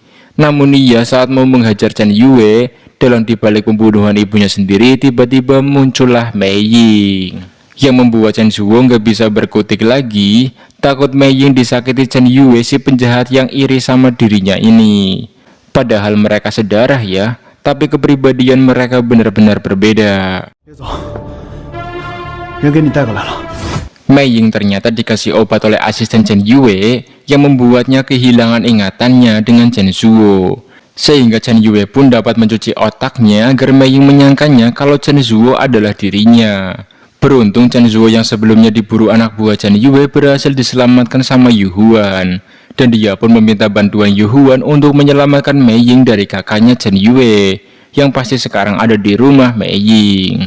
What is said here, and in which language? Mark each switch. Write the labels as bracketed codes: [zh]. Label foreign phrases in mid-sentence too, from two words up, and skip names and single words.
[id] Namun saat mau menghajar Chen Yue, dalam dibalik pembunuhan ibunya sendiri, tiba-tiba muncullah Mei Ying, yang membuat Chen Zhuo nggak bisa berkutik lagi, takut Mei Ying disakiti Chen Yue, si penjahat yang iri sama dirinya ini. Padahal mereka sedarah ya, tapi kepribadian mereka benar-benar berbeda. [zh] 别走，人给你带过来了。 [id] Mei Ying ternyata dikasih obat oleh asisten Chen Yue yang membuatnya kehilangan ingatannya dengan Chen Zhuo, sehingga Chen Yue pun dapat mencuci otaknya agar Mei Ying menyangkanya kalau Chen Zhuo adalah dirinya. Beruntung Chen Zhuo yang sebelumnya diburu anak buah Chen Yue berhasil diselamatkan sama Yu Huan, dan dia pun meminta bantuan Yu Huan untuk menyelamatkan Mei Ying dari kakaknya Chen Yue yang pasti sekarang ada di rumah Mei Ying.